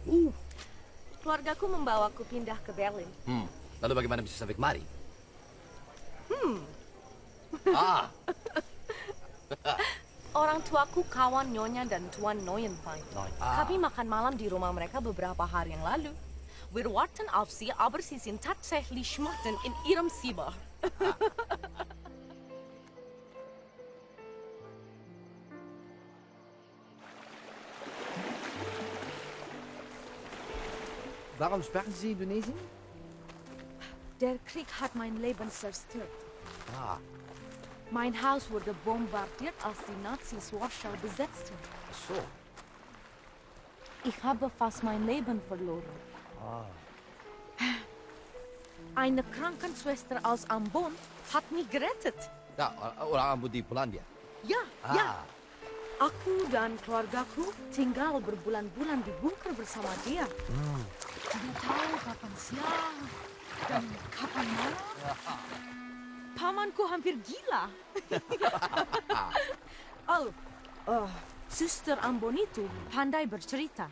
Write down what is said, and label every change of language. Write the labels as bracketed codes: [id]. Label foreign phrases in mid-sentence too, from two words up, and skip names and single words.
[id] Keluargaku membawaku pindah ke Berlin. Lalu bagaimana bisa sampai kemari? Orang tuaku kawan Nyonya dan Tuan Neuenfein. Kami makan malam di rumah mereka beberapa hari yang lalu. [de] Wir warten auf Sie, aber Sie sind tatsächlich schmachten in Ihrem Zimmer. Warum sprechen Sie Indonesien? Der Krieg hat mein Leben zerstört. Mein Haus wurde bombardiert, als die Nazis Warschau besetzten. So. Ich habe fast mein Leben verloren. Eine Krankenschwester aus Ambon hat mich gerettet. Ja, [id] orang Ambon di Polandia. [de] Ja. [id] Aku dan keluargaku tinggal berbulan-bulan di bunker bersama dia. Tidak tahu kapan siang dan kapan malam. Pamanku hampir gila. Suster Ambon itu pandai bercerita.